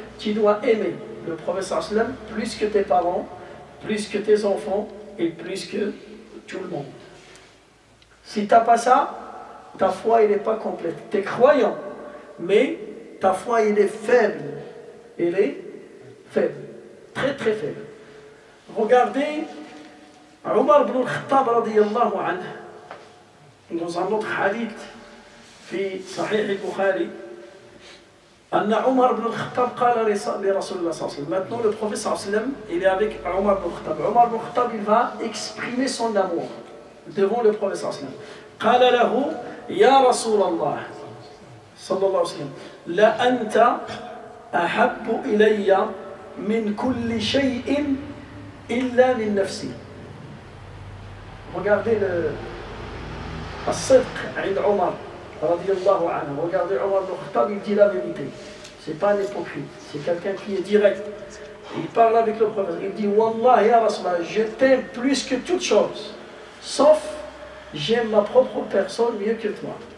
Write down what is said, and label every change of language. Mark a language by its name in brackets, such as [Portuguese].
[French] Tu dois aimer le prophète sallallahu alayhi wa sallam plus que tes parents, plus que tes enfants et plus que tout le monde. Si tu n'as pas ça, ta foi elle n'est pas complète. Tu es croyant, mais ta foi elle est faible. Elle est faible, très très faible. Regardez Omar ibn al-Khattab radiyallahu anhu dans un autre hadith [Arabic] في صحيح البخاري أن عمر بن الخطاب قال لرسول الله صلى الله عليه وسلم. [French] Maintenant le prophète [Arabic] صلى الله عليه وسلم [French] il est avec Omar ibn al-Khattab. Omar ibn al-Khattab il va exprimer son amour devant le prophète صلى الله عليه وسلم. [Arabic] قال له يا رسول الله صلى الله عليه وسلم لأنت أحب إلي من كل شيء إلا من نفسي. [French] Regardez le [Arabic] الصدق عند عمر [French] radiyallahu anhu. Regardez Omar ibn al-Khattab, il dit la vérité. C'est pas un hypocrite, c'est quelqu'un qui est direct. Il parle avec le prophète, il dit Wallah ya Rasulallah, je t'aime plus que toute chose, sauf j'aime ma propre personne mieux que toi.